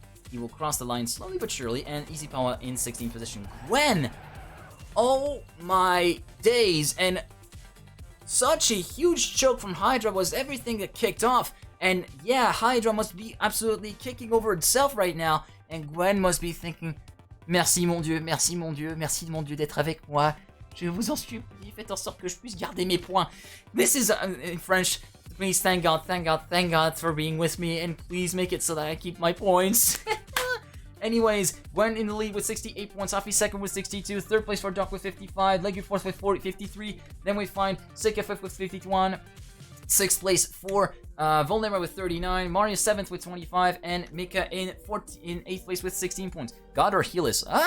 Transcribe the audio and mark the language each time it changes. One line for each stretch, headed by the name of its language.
English: He will cross the line slowly but surely. And Easy Power in 16th position. Gwen! Oh my days. And such a huge choke from Hydra was everything that kicked off. And yeah, Hydra must be absolutely kicking over itself right now. And Gwen must be thinking,
French: merci mon Dieu, merci mon Dieu, merci mon Dieu d'être avec moi. Je vous en supplie, faites en sorte que je puisse garder mes points.
English: This is in French. Please, thank God, thank God, thank God for being with me. And please make it so that I keep my points. Anyways, Gwen in the lead with 68 points, Afi 2nd with 62, 3rd place for Doc with 55, Legu 4th with 53, then we find Sika 5th with 51, 6th place for Volnera with 39, Mario 7th with 25, and Mika in 8th place with 16 points. God or Helis?